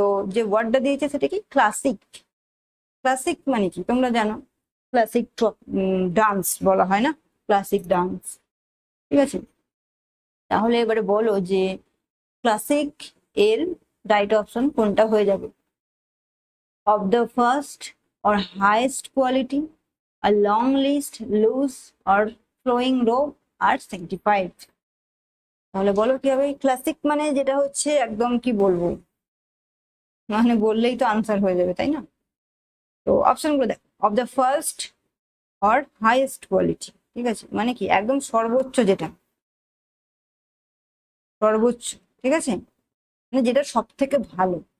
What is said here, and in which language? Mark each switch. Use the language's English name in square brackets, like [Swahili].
[Bangla] তো যে ওয়ার্ডটা দিয়েছে সেটা কি? ক্লাসিক। ক্লাসিক মানে কি তোমরা জানো? ক্লাসিক ডান্স বলা হয় না, ক্লাসিক ডান্স। ঠিক আছে, তাহলে এবারে বলো যে ক্লাসিক এর রাইট অপশন কোনটা হয়ে যাবে? [English] of the first or highest quality, a long list, loose or flowing robe [Bangla] আর [English] sanctified। [Bangla] তাহলে বলো কি হবে? ক্লাসিক মানে যেটা হচ্ছে একদম কি বলবো, মানে বললেই তো আনসার হয়ে যাবে, তাই না? তো অপশন গুলো দেখো, [English] of the first or highest quality, [Bangla] ঠিক আছে, মানে কি একদম সর্বোচ্চ, যেটা সর্বোচ্চ, ঠিক আছে, মানে যেটা সব থেকে ভালো।